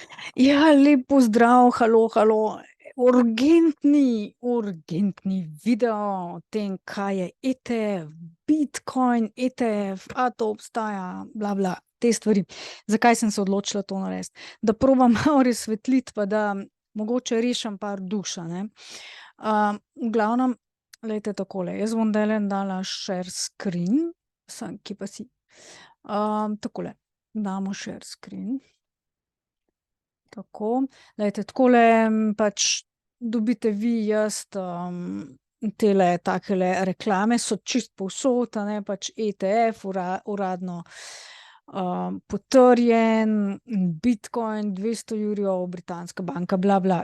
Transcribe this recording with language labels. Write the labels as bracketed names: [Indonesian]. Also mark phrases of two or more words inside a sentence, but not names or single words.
[Slovenian] Ja, lep pozdrav, halo, halo. Urgentni video o tem, kaj je ETF, Bitcoin, ETF, a to obstaja, bla, bla, te stvari. Zakaj sem se odločila to narediti? Da probam malo razsvetliti, pa da mogoče rešim par duša, ne. V glavnem, glejte takole, jaz bom zdajle dala [English] share screen, [Slovenian] kje pa si? Takole, damo [English] share screen. [Slovenian] Tako, glejte, takole pač dobite vi, jaz, tele takele reklame so čisto povsod, a ne, pač ETF, uradno potrjen, Bitcoin, 200 jurjev, britanska banka, bla, bla.